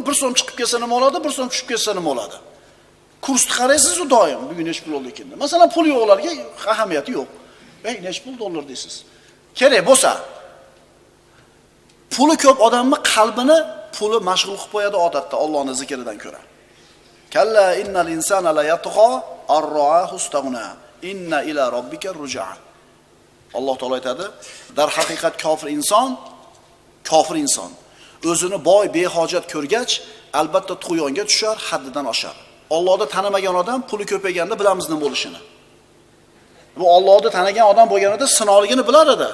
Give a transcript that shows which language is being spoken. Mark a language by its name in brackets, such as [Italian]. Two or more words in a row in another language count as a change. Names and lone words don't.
[Uzbek] 1 so'm chiqib ketsa nima bo'ladi, 1 so'm tushib ketsa nima bo'ladi? Kursni qaraysiz u doim, bugun nech pul bo'ldi ekan. Masalan, pul yo'qlarga ahamiyati yo'q. Ey, nech pul dollar deysiz. Kerak bo'lsa, puli ko'p odamni qalbini puli mashg'ul qilib qo'yadi odatda Allohning zikridan ko'ra. [Arabic] كلا إن الإنسان ليطغى أن رآه استغنى إن إلى ربك الرجعى. [Uzbek] Alloh taolo aytadi, dar haqiqat kofir inson o'zini boy behojat ko'rgach, albatta tug'yonga tushar, haddidan oshar. Allohni tanimagan odam puli ko'payganda bilamiz nima bo'lishini. Bu Allohni tanigan odam bo'lganida sinoqligini bilar edi.